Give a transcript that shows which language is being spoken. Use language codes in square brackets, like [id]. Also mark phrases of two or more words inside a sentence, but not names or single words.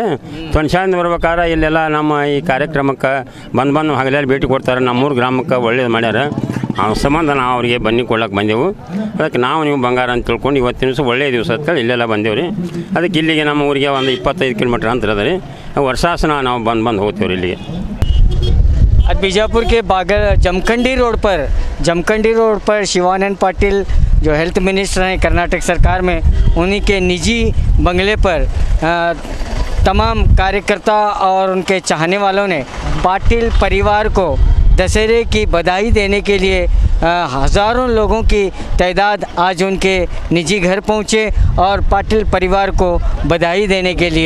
[kn] ತೊನ್ಶಾಳಿಂದ ಬರ್ಬೇಕಾದ್ರೆ ಇಲ್ಲೆಲ್ಲ ನಮ್ಮ ಈ ಕಾರ್ಯಕ್ರಮಕ್ಕೆ ಬಂದು ಹಗಲೆಲ್ಲ ಭೇಟಿ ಕೊಡ್ತಾರೆ. ನಮ್ಮೂರು ಗ್ರಾಮಕ್ಕೆ ಒಳ್ಳೇದು ಮಾಡ್ಯಾರ. ಆ ಸಂಬಂಧ ನಾವು ಅವರಿಗೆ ಬನ್ನಿ ಕೊಡ್ಲಿಕ್ಕೆ ಬಂದೆವು. ಅದಕ್ಕೆ ನೀವು ಬಂಗಾರ ಅಂತ ತಿಳ್ಕೊಂಡು ಇವತ್ತಿನ ದಿವಸ ಒಳ್ಳೆಯ ದಿವಸ ಅಂತೇಳಿ ಇಲ್ಲೆಲ್ಲ ಬಂದೇವ್ರಿ. ಅದಕ್ಕೆ ಇಲ್ಲಿಗೆ ನಮ್ಮ ಊರಿಗೆ ಒಂದು 25 ಕಿಲೋಮೀಟ್ರ್ ಅಂತರ ಅದ ರೀ. ವರ್ಷಾಸನ ನಾವು ಬಂದು ಹೋಗ್ತೇವ್ರಿ ಇಲ್ಲಿಗೆ. [hi] आज बीजापुर के जमखंडी रोड पर शिवानंद पाटिल जो [en] health minister [hi] हैं कर्नाटक सरकार में, उन्हीं के निजी बंगले पर तमाम कार्यकर्ता और उनके चाहने वालों ने पाटिल परिवार को दशहरे की बधाई देने के लिए हज़ारों लोगों की तादाद आज उनके निजी घर पहुंचे और पाटिल परिवार को बधाई देने के लिए।